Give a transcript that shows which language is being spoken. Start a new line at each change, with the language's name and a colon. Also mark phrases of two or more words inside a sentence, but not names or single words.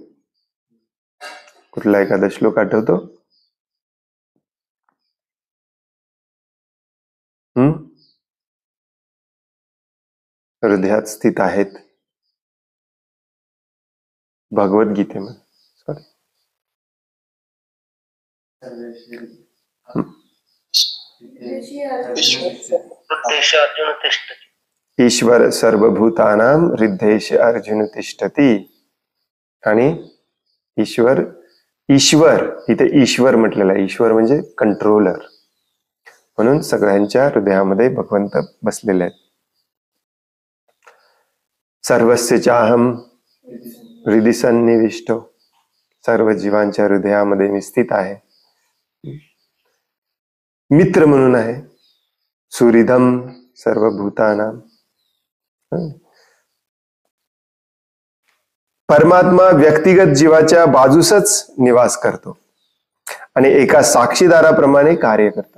Marathi: कुठला एखादा श्लोक आठवतो? हृदयात स्थित आहेत भगवद्गीतेमध्ये.
Sanskrit: ईश्वर सर्वभूतानां हृद्देश अर्जुन तिष्ठती.
Marathi: आणि ईश्वर इथे ईश्वर म्हटलेला आहे. ईश्वर म्हणजे कंट्रोलर, म्हणून सगळ्यांच्या हृदयामध्ये भगवंत बसलेले आहेत.
Sanskrit: सर्वस्य चाहम हृदि सन्निविष्टो,
Marathi: सर्व जीवांच्या हृदयामध्ये मी स्थित आहे. मित्र म्हणून आहे.
Sanskrit: सुहृदम सर्वभूतानां.
Marathi: परमात्मा व्यक्तिगत जीवाच्या बाजूसच निवास करतो आणि एका साक्षीदाराप्रमाणे कार्य करतो.